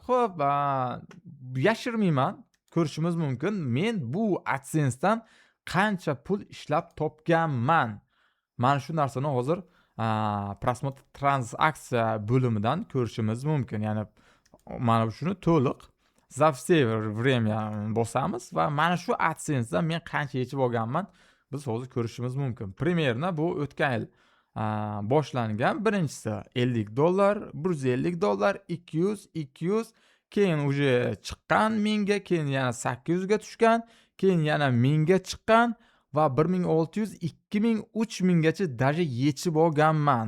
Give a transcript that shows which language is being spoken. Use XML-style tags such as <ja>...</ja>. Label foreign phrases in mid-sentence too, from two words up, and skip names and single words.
<uz>Xo'p, yashirmayman. Ko'rishimiz mumkin. Men bu AdSense'dan qancha pul ishlab topganman. Mana shu narsani hozir prosmotr transaksiya bo'limidan ko'rishimiz mumkin. Ya'ni mana shuni to'liq</uz> <ru>за все время</ru> <uz>bosamiz va mana shu AdSense'dan men qancha yechib olganman, biz hozir ko'rishimiz mumkin. Primerna bu o'tgan yil boshlangan. Birinchisi $50, $150, 200, 200, keyin uje chiqqan 1000 ga, keyin yana 800 ga tushgan, keyin yana 1000 ga chiqqan va 1600, 2000, 3000 gacha даже yechib olganman.</uz>